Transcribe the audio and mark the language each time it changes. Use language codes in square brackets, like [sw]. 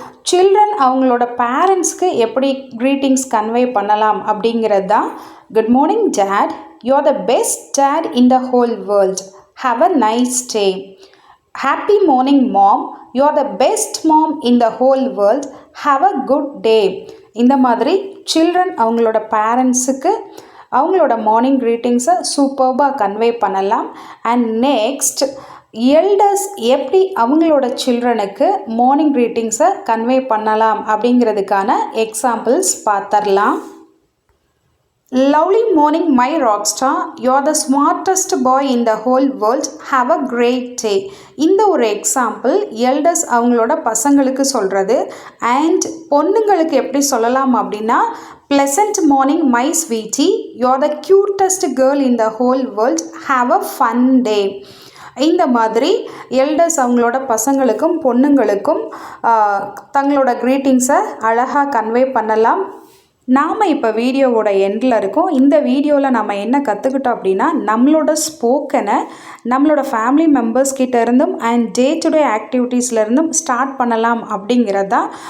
[ta] Children அவங்களோட பேரண்ட்ஸ்க்கு எப்படி க்ரீட்டிங்ஸ் கன்வே பண்ணலாம் அப்படிங்கிறது தான். [en] Good morning dad, you're the best dad in the whole world. Have a nice day. Happy morning, mom. You're the best mom in the whole world. Have a good day. [ta] இந்த மாதிரி children அவங்களோட பேரண்ட்ஸுக்கு அவங்களோட morning க்ரீட்டிங்ஸை சூப்பர்பாக convey பண்ணலாம். And next elders எப்படி அவங்களோட சில்ட்ரனுக்கு morning க்ரீட்டிங்ஸை convey பண்ணலாம் அப்படிங்கிறதுக்கான எக்ஸாம்பிள்ஸ் பார்த்துடலாம். [en] Lovely morning, my rock star. You're the smartest boy in the whole world. Have a great day. [ta] இந்த ஒரு எக்ஸாம்பிள் எல்டர்ஸ் அவங்களோட பசங்களுக்கு சொல்கிறது. அண்ட் பொண்ணுங்களுக்கு எப்படி சொல்லலாம் அப்படின்னா, [en] pleasant morning, my sweetie. You're the cutest girl in the whole world. Have a fun day. [ta] இந்த மாதிரி எல்டர்ஸ் அவங்களோட பசங்களுக்கும் பொண்ணுங்களுக்கும் தங்களோட க்ரீட்டிங்ஸை அழகாக கன்வே பண்ணலாம். நாம் இப்போ வீடியோவோட எண்டில் இருக்கோம். இந்த வீடியோவில் நம்ம என்ன கற்றுக்கிட்டோம் அப்படின்னா, நம்மளோட ஸ்போக்கனை நம்மளோட ஃபேமிலி மெம்பர்ஸ் கிட்ட இருந்தும் and day to day ஆக்டிவிட்டீஸ்லேருந்தும் start பண்ணலாம் அப்படிங்கிறது தான்.